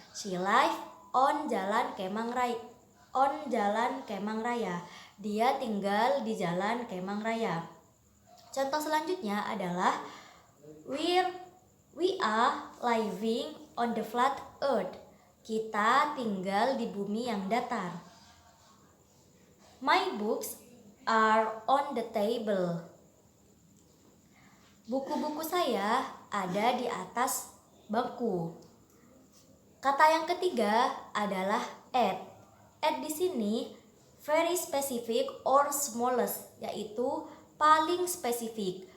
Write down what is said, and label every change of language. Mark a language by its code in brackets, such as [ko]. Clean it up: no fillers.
[en] She live on Jalan Kemang Raya. On Jalan Kemang Raya. [id] Dia tinggal di Jalan Kemang Raya. Contoh selanjutnya adalah [en] we are living on the flat earth. [id] Kita tinggal di bumi yang datar. [en] My books are on the table. [id] Buku-buku saya ada di atas bangku. Kata yang ketiga adalah at. At di sini [en] very specific or smallest, [id] yaitu paling spesifik.